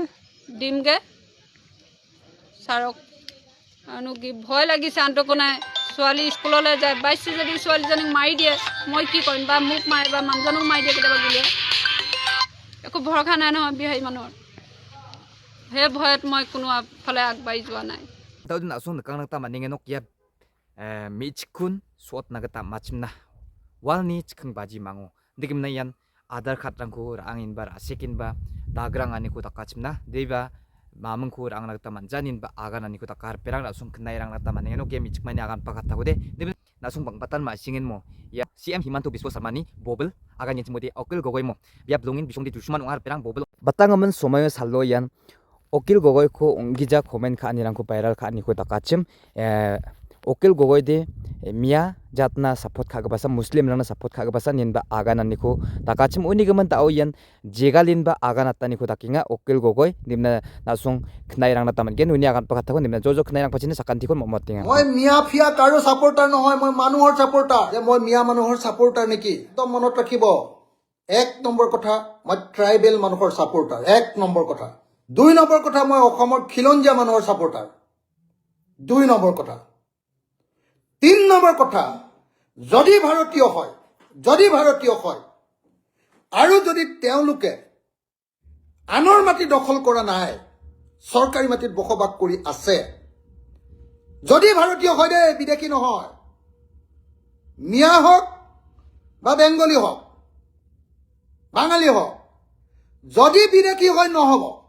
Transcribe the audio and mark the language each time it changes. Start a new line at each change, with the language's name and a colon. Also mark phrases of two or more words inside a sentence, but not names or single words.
Assamese: দিমগৈ ছাৰক আৰু কি ভয় লাগিছে আনটো নাই ছোৱালী স্কুললৈ যায় বাইছে যদি ছোৱালীজনীক মাৰি দিয়ে মই কি কৰিম বা মোক মাৰে বা মানুহজনক মাৰি দিয়ে কেতিয়াবা গুলিয়াই একো ভৰসা নাই নহয় বিহাৰী মানুহৰ সেই ভয়ত মই কোনো ফালে আগবাঢ়ি যোৱা নাই
Garo: Tahu na asun nakang nagtama ningenok ya michkun suot nagata machimna walni chikeng baji mango ndigim na yan Aadhaar card rangko rangin ba rasekin ba dagrang ani ko takachimna deba mamang ko rang nagta manjanin ba agan ani ko takar perang nasung kenai rang nagta manengeno game ichmani agan pakatago de nasung bangbatan masingin mo ya CM Himanto Biswa Sarmani bobel agan yenchimode okil gogoi mo biap lungin bisongdi dushman ungar perang bobel batangamen somayo sallo yan okil gogoi ko ongija komen ka anirangko viral ka ani ko takachim okil gogoi de Mia jatna support kagabasa Muslim rangna support kagabasa ninba agan ani ko takachim unigaman tao yan jegalin ba agan atani ko takinga okil gogoi nimna nasung knai rangna taman gen uni agan pakatago nimna jojo knai rang pachine sakantikon momotinga
Assamese: মই মিয়া ফিয়া কাৰো ছাপোৰ্টাৰ নহয় মই মানুহৰ ছাপোৰ্টাৰ যে মই মিয়া মানুহৰ ছাপোৰ্টাৰ নেকি একদম মনত ৰাখিব এক নম্বৰ কথা মই ট্ৰাইবেল মানুহৰ ছাপোৰ্টাৰ এক নম্বৰ কথা দুই নম্বৰ কথা মই অসমৰ খিলঞ্জীয়া মানুহৰ ছাপোৰ্টাৰ দুই নম্বৰ কথা তিন নম্বৰ কথা যদি ভাৰতীয় হয় আৰু যদি তেওঁলোকে আনৰ মাটি দখল কৰা নাই চৰকাৰী মাটিত বসবাস কৰি আছে যদি ভাৰতীয় হয় দে বিদেশী নহয় মিয়া হওক বা বেংগলী হওক বাঙালী হওক যদি বিদেশী হয় নহব